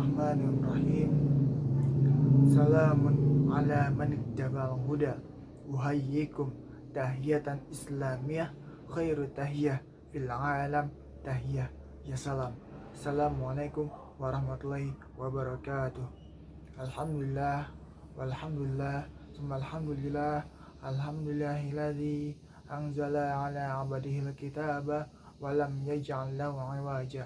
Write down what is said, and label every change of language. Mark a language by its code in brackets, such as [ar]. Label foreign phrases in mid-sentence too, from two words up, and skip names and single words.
[ar] بسم الله الرحمن الرحيم. سلام على من اتبع الهدى. أحييكم تحية إسلامية خير تحية في العالم تحية يا سلام. السلام عليكم ورحمة الله وبركاته. الحمد لله والحمد لله ثم الحمد لله. الحمد لله الذي أنزل على عبده الكتاب ولم يجعل له عوجا.